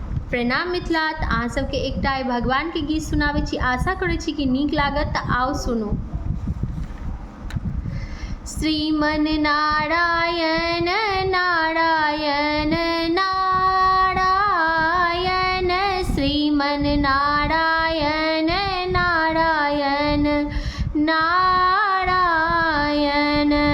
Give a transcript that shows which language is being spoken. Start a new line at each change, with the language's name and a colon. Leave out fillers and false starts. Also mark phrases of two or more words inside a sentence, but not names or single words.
Maithili: प्रणाम मिथिला। तऽ अहाँ सबके एकटा भगवान के गीत सुनाबै छी, आशा करै छी कि नीक लागत। तऽ आओ सुनू।
Sanskrit: श्रीमन नारायण नारायण नारायण, श्रीमन नारायण नारायण नारायण।